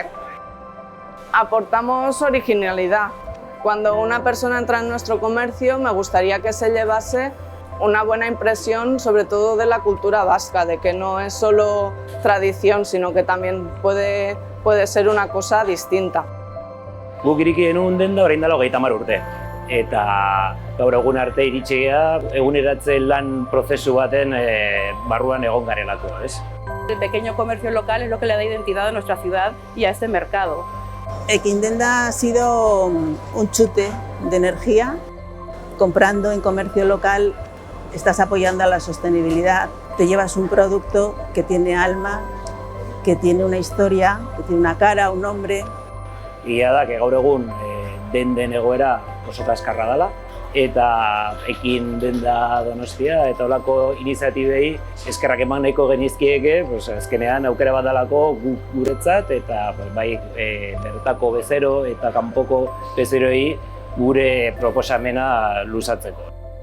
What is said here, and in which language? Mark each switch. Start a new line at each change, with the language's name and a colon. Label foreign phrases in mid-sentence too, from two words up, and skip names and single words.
Spanish: Aportamos originalidad. Cuando una persona entra en nuestro comercio, me gustaría que se llevase una buena impresión, sobre todo de la cultura vasca, de que no es solo tradición, sino que también puede ser una cosa distinta.
Basque: Guk iriki genuen denda orain dela 30 urte. Eta gaur egun arte iritsi gara eguneratze lan prozesu baten barruan egon garelako,
Spanish: ¿ves? El pequeño comercio local es lo que le da identidad a nuestra ciudad y a este mercado. Ekin Dendak ha sido un chute de energía. Comprando en comercio local estás apoyando a la sostenibilidad. Te llevas un producto que tiene alma, que tiene una historia, que tiene una cara, un nombre.
Basque: Egia da, gaur egun denden egoera oso kaskarra dela, eta Ekin Dendak Donostia eta holako iniziatibei eskerrak eman nahiko genizkieke, azkenean aukera bat dalako guretzat eta bai bertako bezero eta kanpoko bezeroei gure proposamena luzatzeko.